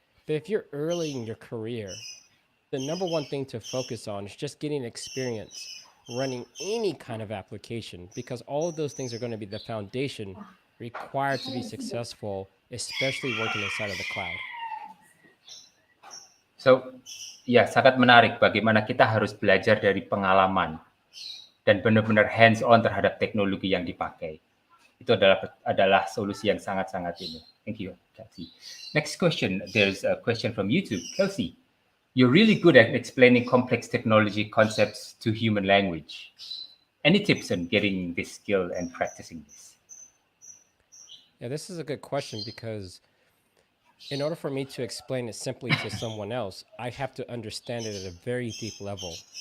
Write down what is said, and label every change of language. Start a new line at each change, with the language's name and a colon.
English: But if you're early in your career, the number one thing to focus on is just getting experience running any kind of application, because all of those things are going to be the foundation required to be successful, especially working inside of the cloud.
Indonesian: So, ya sangat menarik bagaimana kita harus belajar dari pengalaman dan benar-benar hands-on terhadap teknologi yang dipakai. Itu adalah solusi yang sangat-sangat ini.
English: Thank you, Kelsey. Next question, there's a question from YouTube. Kelsey, you're really good at explaining complex technology concepts to human language. Any tips on getting this skill and practicing this? Yeah, this is a good question, because in order for me to explain it simply to someone else, I have to understand it at a very deep level.